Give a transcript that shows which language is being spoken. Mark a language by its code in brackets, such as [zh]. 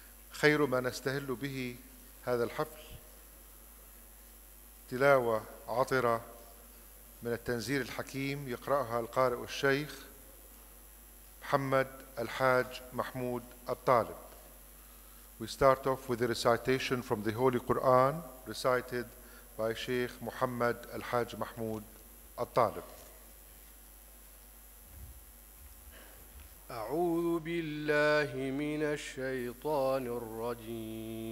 [ar] خير ما نستهل به هذا الحفل تلاوة عطرة من التنزيل الحكيم يقرأها القارئ الشيخ محمد الحاج محمود الطالب. [en] We start off with a recitation from the Holy Quran recited by Sheikh Muhammad al-Hajj Mahmoud al-Talib. [ar] أعوذ بالله من الشيطان الرجيم.